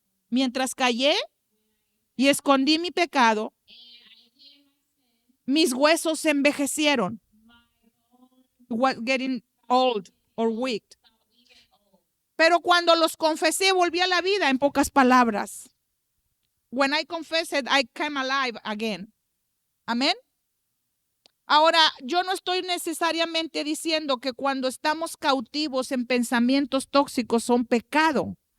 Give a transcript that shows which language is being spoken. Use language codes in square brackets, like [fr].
[es] Mientras callé y escondí mi pecado, mis huesos envejecieron. [en] Getting old or weak. [es] Pero cuando los confesé, volví a la vida, en pocas palabras. [en] When I confessed, I came alive again. [es] Amén. Ahora, yo no estoy necesariamente diciendo que cuando estamos cautivos en pensamientos tóxicos son pecado.